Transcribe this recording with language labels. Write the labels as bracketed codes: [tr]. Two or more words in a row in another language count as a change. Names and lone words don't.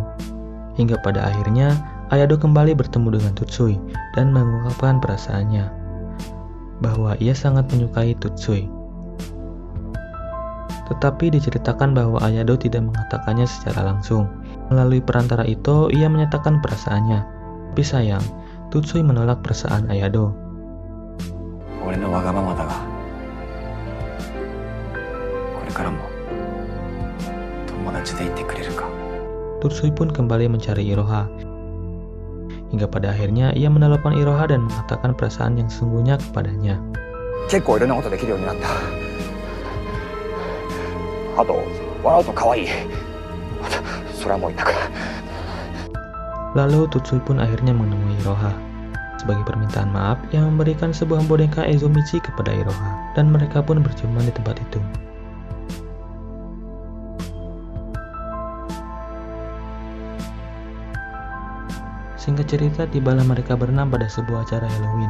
[id] Hingga pada akhirnya Ayado kembali bertemu dengan Tutsui dan mengungkapkan perasaannya bahwa ia sangat menyukai Tutsui. Tetapi diceritakan bahwa Ayado tidak mengatakannya secara langsung. Melalui perantara Ito, ia menyatakan perasaannya. Tapi sayang, Tutsui menolak perasaan Ayado. [ja] 俺のわがままだが、これからも友達でいてくれるか。 [id] Tutsui pun kembali mencari Iroha. Hingga pada akhirnya ia menelepon Iroha dan mengatakan perasaan yang sesungguhnya kepadanya. [ja] 結構いろんなことできるようになった。あと笑うと可愛い。それはもう言ったから。 [id] Lalu Tutsui pun akhirnya menemui Iroha. Sebagai permintaan maaf, ia memberikan sebuah boneka Ezomichi kepada Iroha, dan mereka pun berjumpa di tempat itu. Singkat cerita, tibalah mereka berenam pada sebuah acara Halloween.